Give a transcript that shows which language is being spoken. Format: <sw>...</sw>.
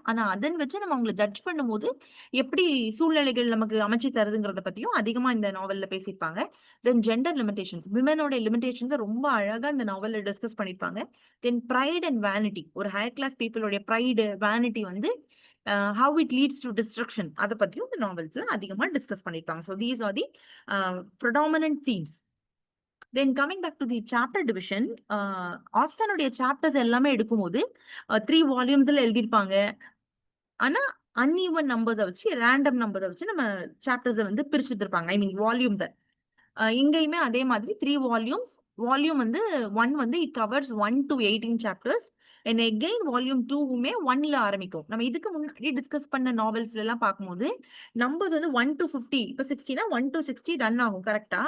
<ta>ஆனா அதன் வச்சு நம்ம அவங்களை ஜட்ஜ் பண்ணும்போது எப்படி சூழ்நிலைகள் நமக்கு அமைச்சு தருதுங்கிறத பத்தியும் அதிகமா இந்த நாவல்ல பேசியிருப்பாங்க.</ta> <en>then gender limitations,</en> <ta>விமனோட லிமிடேஷன்ஸை ரொம்ப அழகா இந்த நாவல்ல டிஸ்கஸ் பண்ணிருப்பாங்க. தென் ப்ரைட் அண்ட் வேனிட்டி, ஒரு ஹையர் கிளாஸ் பீப்புளுடைய ப்ரைடு, வேனிட்டி வந்து</ta> <en>how it leads to destruction,</en> <ta>அதை பத்தியும் இந்த நாவல்ஸ்ல அதிகமா டிஸ்கஸ் பண்ணிருப்பாங்க.</ta> <en>So these are the predominant themes. Then coming back to the chapter division,</en> <ta>ஆஸ்டனுடைய chapters எல்லாமே எடுக்கும்போது 3 வால்யூம்ஸ்ல எழுதியிருப்பாங்க. ஆனா அன்இவன் நம்பர்ஸை வச்சு, ரேண்டம் நம்பர்ஸை வச்சு நம்ம சாப்டர்ஸை வந்து பிரிச்சுருப்பாங்க,</ta> <en>I mean வால்யூம்ஸை.</en> <ta>இங்கேயுமே அதே மாதிரி 3 வால்யூம்ஸ். வால்யூம் வந்து 1 வந்து</ta> <en>It covers 1 to 18 chapters.</en> <ta>And again volume 2வுமே 1ல ஆரம்பிக்கும். நம்ம இதுக்கு முன்னாடி டிஸ்கஸ் பண்ண நாவல்ஸ்ல எல்லாம் பார்க்கும்போது நம்பர்ஸ் வந்து 1 to 50, இப்போ 60னா 1 to 60 ரன் ஆகும் கரெக்டா.</ta>